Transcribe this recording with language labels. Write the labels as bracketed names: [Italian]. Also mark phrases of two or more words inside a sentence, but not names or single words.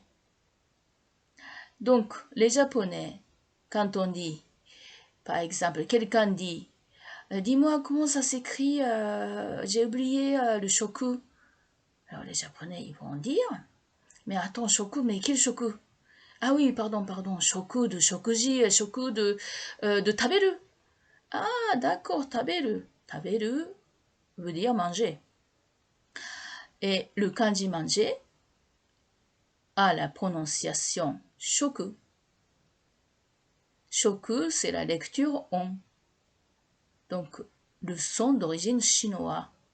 [French] Donc, les Japonais, quand on dit, par exemple, quelqu'un dit, dis-moi comment ça s'écrit, j'ai oublié le shoku. Alors les Japonais, ils vont dire, mais attends, shoku, mais quel shoku? Ah oui, pardon, shoku de shokuji, shoku de taberu. Ah, d'accord, taberu. Taberu veut dire manger. Et le kanji manger a la prononciation shoku. Shoku, c'est la lecture on. Donc, le son d'origine chinoise.